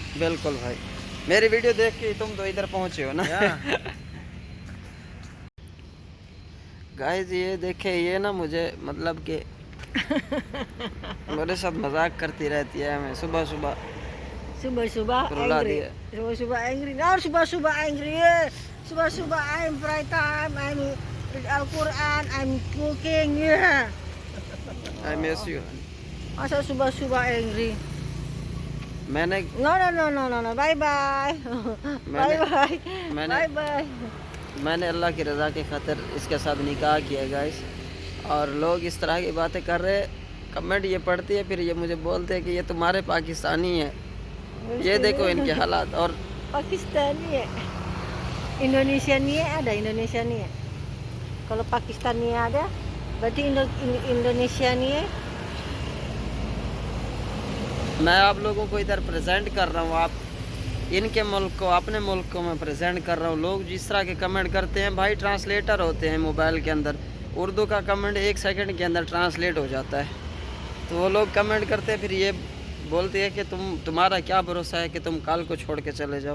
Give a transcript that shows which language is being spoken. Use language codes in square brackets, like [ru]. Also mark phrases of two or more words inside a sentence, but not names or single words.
[ur] بالکل بھائی میری ویڈیو دیکھ کے تم تو ادھر پہنچے ہو نا گائز یہ دیکھے، یہ نا مجھے مطلب کہ میرے ساتھ مذاق کرتی رہتی ہے. میں صبح صبح رلا دیا. [id] Subuh-subuh angry. [en] Subuh-subuh I'm pray time, I'm read Al-Quran, I'm cooking. Yeah. I miss you. [id] Masa subuh-subuh angry? [ur] میں نے [en] No. Bye bye. [ur] میں نے [en] Bye bye. [ur] میں نے اللہ کی رضا کی خاطر اس کے ساتھ نکاح کیا گائز. اور لوگ اس طرح کی باتیں کر رہے، کمنٹ یہ پڑھتی ہے، پھر یہ مجھے بولتے ہیں کہ یہ تمہارے پاکستانی ہے. یہ دیکھو ان کے حالات۔ اور [id] Pakistani ya. Indonesia nih ada Indonesia nih ya. Kalau Pakistan nih ada, berarti Indonesia nih ya. [ur] میں آپ لوگوں کو ادھر پریزنٹ کر رہا ہوں، آپ ان کے ملک کو اپنے ملک کو میں پریزنٹ کر رہا ہوں. لوگ جس طرح کے کمنٹ کرتے ہیں بھائی، ٹرانسلیٹر ہوتے ہیں موبائل کے اندر، اردو کا کمنٹ 1 سیکنڈ کے اندر ٹرانسلیٹ ہو جاتا ہے. تو وہ لوگ کمنٹ کرتے ہیں، پھر یہ بولتی ہے کہ تمہارا کیا بھروسہ ہے کہ تم کل کو چھوڑ کے چلے جاؤ.